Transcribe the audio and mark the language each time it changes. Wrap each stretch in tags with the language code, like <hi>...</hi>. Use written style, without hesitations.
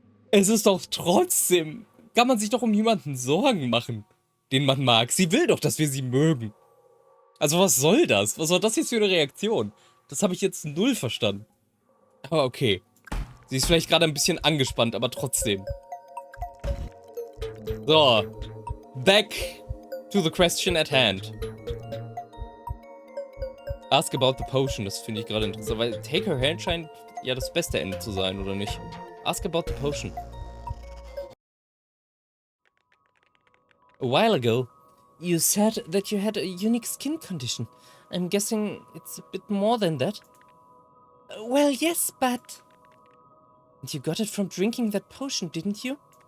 <de>Es ist doch trotzdem, kann man sich doch um jemanden Sorgen machen, den man mag. Sie will doch, dass wir sie mögen. Also was soll das? Was war das jetzt für eine Reaktion? Das habe ich jetzt null verstanden. Aber okay. Sie ist vielleicht gerade ein bisschen angespannt, aber trotzdem. So.</de> <en>Back to the question at hand. Ask about the potion,</en> <de>das finde ich gerade interessant, weil Take Her Hand scheint ja das beste Ende zu sein, oder nicht?</de> <en>Ask about the potion. A while ago, you said that you had a unique skin condition. I'm guessing it's a bit more than that. Well, yes, but... And you got it from drinking that potion, didn't you?</en>